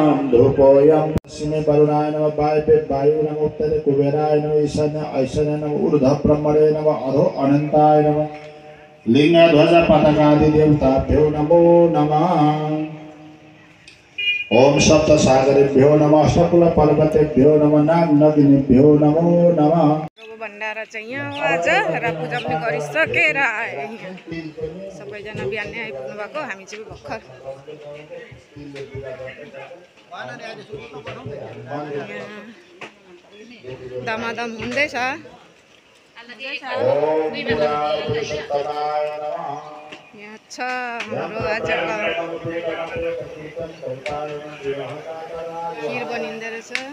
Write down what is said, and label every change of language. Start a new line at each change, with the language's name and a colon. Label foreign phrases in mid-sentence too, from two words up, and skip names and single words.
Sanskrit: धूपोऽयं पश्चिमे वरुणाय नमः, वायवे वायु नमः, उत्तरे कुबेराय नमः, ईशान्य ऐशान्य नमः, ऊर्ध्व ब्रह्मणे नमः, अधो अनंताय नमः, लिंग ध्वज पताकादि देवताभ्यो नमो नमः। ओम सप्त सागरेभ्यो नमः, सकल पर्वतेभ्यो नमः, नाग नदिनेभ्यो नमो नमः।
Nepali: भण्डारा चाहिँ यहाँ हो आज र पूजा पनि गरिसकेर आए। यहाँ सबैजना बिहानै आइपुग्नु भएको, हामी चाहिँ भर्खर दमादम हुँदैछ। यहाँ छ हाम्रो आज खिर बनिँदै रहेछ।